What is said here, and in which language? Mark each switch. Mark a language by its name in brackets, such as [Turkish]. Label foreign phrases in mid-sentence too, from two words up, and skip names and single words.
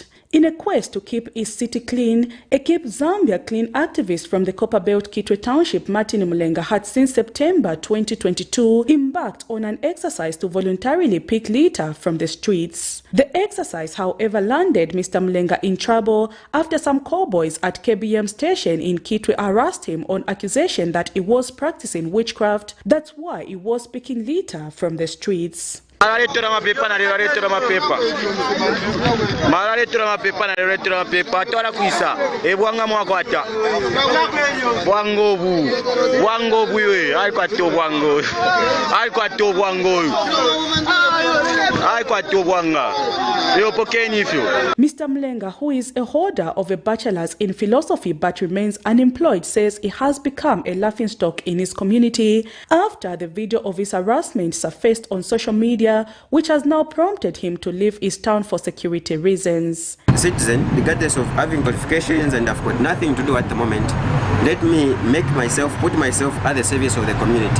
[English] In a quest to keep his city clean, a Keep Zambia Clean activist from the Copper Belt Kitwe Township, Martin Mulenga, had since September 2022 embarked on an exercise to voluntarily pick litter from the streets. The exercise, however, landed Mr. Mulenga in trouble after some cowboys at KBM station in Kitwe harassed him on accusation that he was practicing witchcraft. That's why he was picking litter from the streets. [Bemba] Malaletera mapepa twala kuisa ebwanga mwakwata bwango buwe aikwato bwango [English] Mr. Mulenga, who is a holder of a bachelor's in philosophy but remains unemployed, says he has become a laughingstock in his community after the video of his harassment surfaced on social media, which has now prompted him to leave his town for security reasons. Citizen, regardless of having qualifications, and I've got nothing to do at the moment, let me put myself at the service of the community.